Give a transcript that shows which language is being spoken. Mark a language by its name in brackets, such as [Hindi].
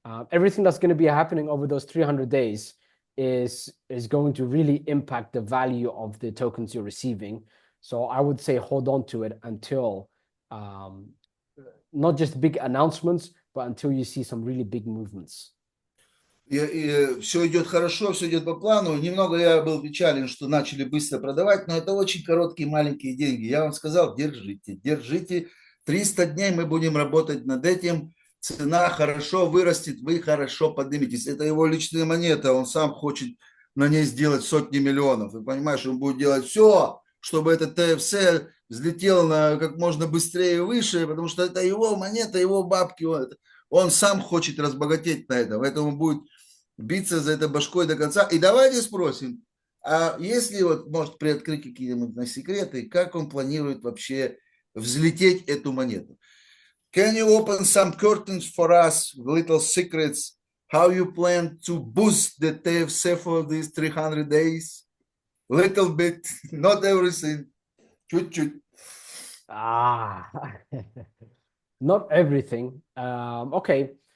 [English] Everything that's going to be happening over those 300 days is going to really impact the value of the tokens you're receiving. So I would say hold on to it until not just big announcements, but until you see some really big movements. [Russian] И все идет хорошо, все идет по плану. Немного я был печален, что начали быстро продавать, но это очень короткие маленькие деньги. Я вам сказал, держите, держите. 300 дней мы будем работать над этим. Цена хорошо вырастет, вы хорошо подниметесь. Это его личная монета, он сам хочет на ней сделать сотни миллионов. И понимаешь, он будет делать все, чтобы этот ТФС взлетел на как можно быстрее и выше, потому что это его монета, его бабки. Он сам хочет разбогатеть на этом, поэтому будет биться за это башкой до конца. И давайте спросим, а если вот, может, приоткрыть какие-нибудь секреты, как он планирует вообще взлететь эту монету? [English] Can you open some curtains for us, little secrets, how you plan to boost the TFC for these 300 days? Little bit, not everything, [Russian] чуть-чуть. [English] Ah, not everything. Okay.